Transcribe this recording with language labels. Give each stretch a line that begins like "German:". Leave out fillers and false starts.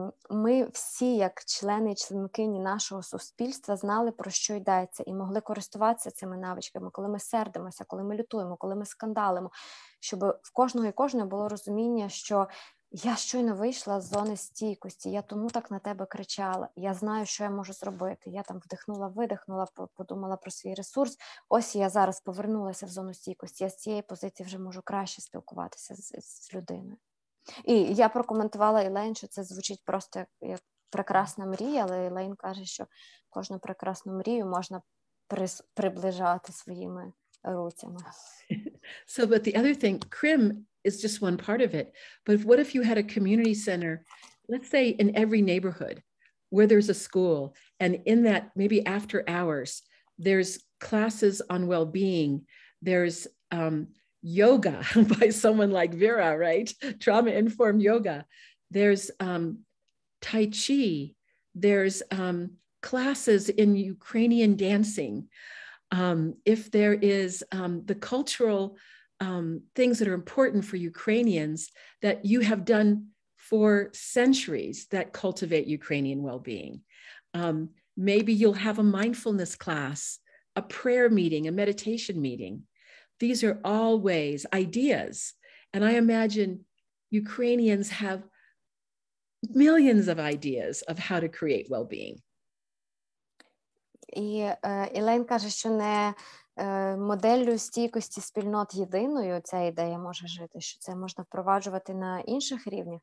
Ukrainian: ми всі, як члени і членкині нашого суспільства, знали, про що йдеться, і могли користуватися цими навичками, коли ми сердимося, коли ми лютуємо, коли ми скандалимо, щоб в кожного і кожної було розуміння, що я щойно вийшла з зони стійкості, я тому так на тебе кричала, я знаю, що я можу зробити, я там вдихнула, видихнула, подумала про свій ресурс, ось я зараз повернулася в зону стійкості, я з цієї позиції вже можу краще спілкуватися з людиною. І я прокоментувала Елейн, що це звучить просто як прекрасна мрія, але Елейн каже, що кожну прекрасну мрію можна приближати своїми руцями.
English: So, but the other thing, CRIM is just one part of it. But what if you had a community center, let's say in every neighborhood where there's a school, and in that, maybe after hours, there's classes on well-being, there's yoga by someone like Vera, right? Trauma-informed yoga. There's Tai Chi. There's classes in Ukrainian dancing. If there is the cultural things that are important for Ukrainians that you have done for centuries that cultivate Ukrainian well-being. Maybe you'll have a mindfulness class, a prayer meeting, a meditation meeting. These are all ways, ideas. And I imagine Ukrainians have millions of ideas of how to create well-being.
Ukrainian: І Елейн каже, що не моделлю стійкості спільнот єдиною ця ідея може жити, що це можна впроваджувати на інших рівнях.